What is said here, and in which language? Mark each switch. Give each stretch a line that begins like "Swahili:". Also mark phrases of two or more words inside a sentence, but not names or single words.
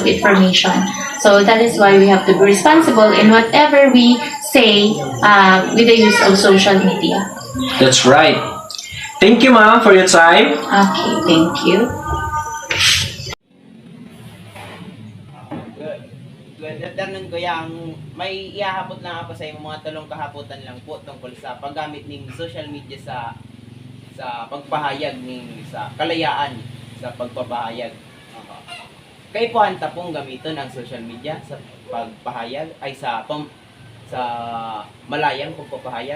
English: So that is why we have to be responsible in whatever we say with the use of social media. That's right. Thank you, ma'am, for your time. Okay, thank you. Good afternoon, kuya.
Bikol: May iahapot lang ako sa inyo mga tulong kahapotan lang po
Filipino: tungkol sa paggamit ng
English: social media
Filipino: sa pagpahayag ng sa kalayaan sa pagpapahayag.
Bikol: Kaipuhan ta pong gamiton ang
English: social media
Bikol: sa pagpahayag ay
Filipino: sa malayang pagpapahayag.